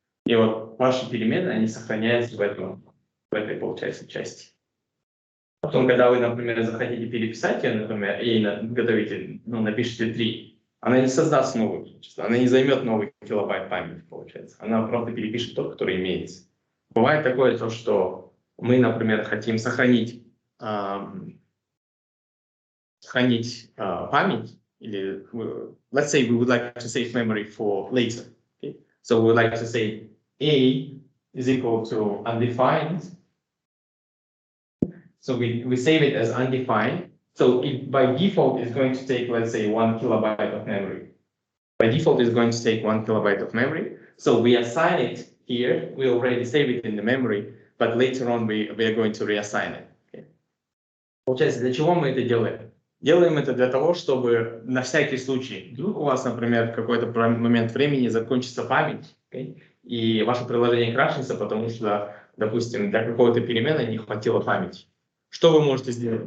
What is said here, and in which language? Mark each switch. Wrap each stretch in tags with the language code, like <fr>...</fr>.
<ru>И вот ваши переменные, они сохраняются в этой, получается, части. Потом, когда вы, например, захотите переписать ее, например, и готовите, напишите 3, она не создаст новую, она не займет новый килобайт памяти, получается. Она просто перепишет тот, который имеется. Бывает такое, то, что мы, например, хотим сохранить память, или,</ru> <en>let's say we would like to save memory for later. Okay? So we would like to say A is equal to undefined. So we save it as undefined. So by default, it's going to take, let's say, 1 kilobyte of memory. By default, it's going to take 1 kilobyte of memory. So we assign it here. We already save it in the memory, but later on we are going to reassign it. Okay.</en> <ru>Получается, для чего мы это делаем? Делаем это для того, чтобы на всякий случай, вдруг у вас, например, в какой-то момент времени закончится память, okay, и ваше приложение крашится, потому что, допустим, для какого-то перемены не хватило памяти. Что вы можете сделать?</ru>